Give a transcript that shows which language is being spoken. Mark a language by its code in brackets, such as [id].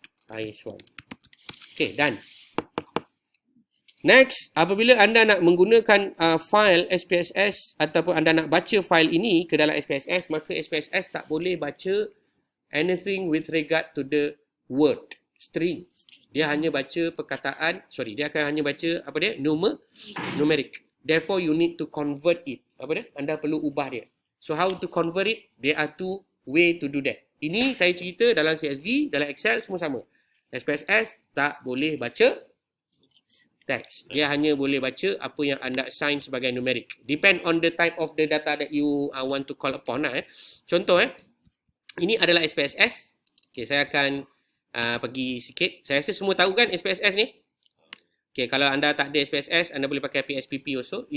[ms] IS1. Okay, done. Next, apabila anda nak menggunakan file SPSS ataupun anda nak baca file ini ke dalam SPSS, maka SPSS tak boleh baca [en] anything with regard to the word string. [ms] Dia hanya baca perkataan, dia akan hanya baca apa dia? Numeric. [en] Therefore, you need to convert it. [ms] Apa dia? Anda perlu ubah dia. [en] So how to convert it? There are two way to do that. [ms] Ini saya cerita dalam CSV, dalam Excel semua sama. SPSS tak boleh baca teks. Dia hanya boleh baca apa yang anda assign sebagai numeric. [en] Depend on the type of the data that you want to call upon lah. [ms] Contoh ini adalah SPSS. Okay, saya akan pergi sikit. Saya rasa semua tahu kan SPSS ni? Okay, kalau anda tak ada SPSS, anda boleh pakai PSPP also.